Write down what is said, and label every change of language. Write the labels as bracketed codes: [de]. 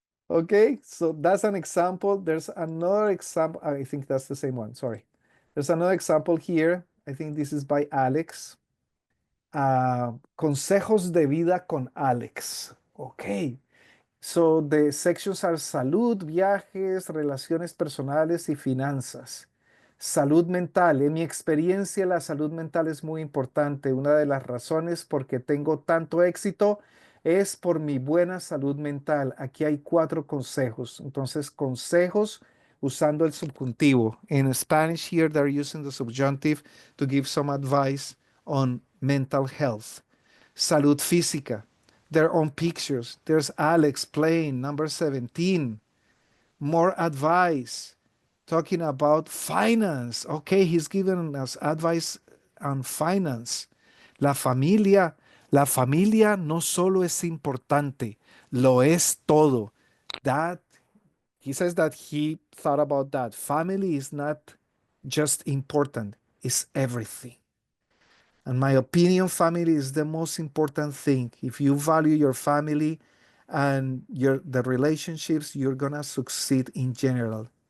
[en] Okay, so that's an example. There's another example. I think that's the same one. Sorry. There's another example here. I think this is by Alex. [es] Consejos de vida con Alex. Okay. [en] So the sections are [es] salud, viajes, relaciones personales y finanzas. Salud mental. En mi experiencia, la salud mental es muy importante. Una de las razones por qué tengo tanto éxito es por mi buena salud mental. Aquí hay 4 consejos. Entonces, consejos usando el subjuntivo. [en] In Spanish here, they're using the subjunctive to give some advice on mental health. [es] Salud física. [en] Their own pictures. There's Alex playing number 17. More advice talking about finance. Okay, he's giving us advice on finance. [es] La familia no solo es importante, lo es todo. [en] That he says that he thought about that. Family is not just important, it's everything. In my opinion, family is the most important thing. If you value your family and the relationships, you're gonna succeed in general.